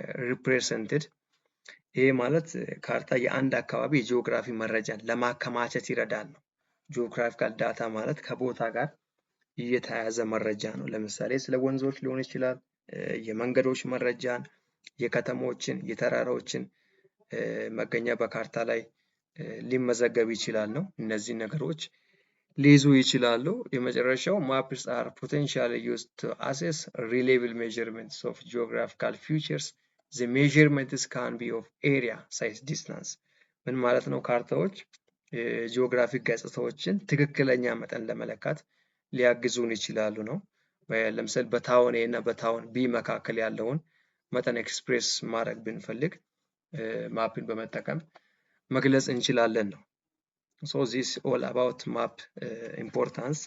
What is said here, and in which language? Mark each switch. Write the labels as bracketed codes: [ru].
[am] ሪፕሬዘንትድ። ይሄ ማለት ካርታ የአንድ አካባቢ የጂኦግራፊ መረጃን ለማከማቸት ይረዳል ነው። ጂኦግራፊካል ዳታ ማለት ከቦታ ጋር የተያያዘ መረጃ ነው። ለምሳሌ ስለ ወንዞች ሊሆን ይችላል፣ የመንገዶች መረጃን፣ የከተሞችን፣ የተራራዎችን መገኛ በካርታ ላይ ሊመዘገብ ይችላል ነው። እነዚህ ነገሮች ሊይዙ ይችላሉ። የመጨረሻው [en] maps are potentially used to assess reliable measurements of geographical features. The measurements can be of area, size, distance. [am] ምን ማለት ነው? ካርታዎች ጂኦግራፊክ ገጽታዎችን ትክክለኛ መጠን ለመለካት ሊያግዙን ይችላሉ ነው። ለምሳሌ በታውን ኤ እና በታውን ቢ መካከል ያለውን መጠን ኤክስፕሬስ ማድረግ ብንፈልግ ማፕን በመጠቀም መግለጽ እንችላለን ነው። [en] So this all about map importance.